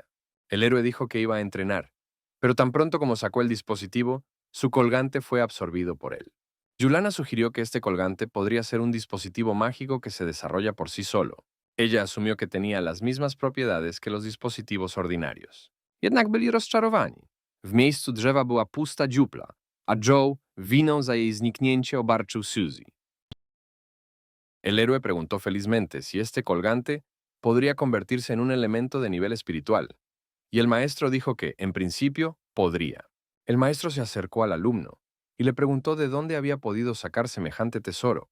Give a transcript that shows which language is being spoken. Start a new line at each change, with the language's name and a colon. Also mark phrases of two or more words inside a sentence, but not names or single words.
Spanish: El héroe dijo que iba a entrenar, pero tan pronto como sacó el dispositivo, su colgante fue absorbido por él. Yulana sugirió que este colgante podría ser un dispositivo mágico que se desarrolla por sí solo. Ella asumió que tenía las mismas propiedades que los dispositivos ordinarios.
Polish: Jednak byli rozczarowani. W miejscu drzewa była pusta dziupla, a Joe winą za jej zniknięcie obarczył Suzy.
Spanish: El héroe preguntó felizmente si este colgante podría convertirse en un elemento de nivel espiritual, y el maestro dijo que, en principio, podría. El maestro se acercó al alumno y le preguntó de dónde había podido sacar semejante tesoro.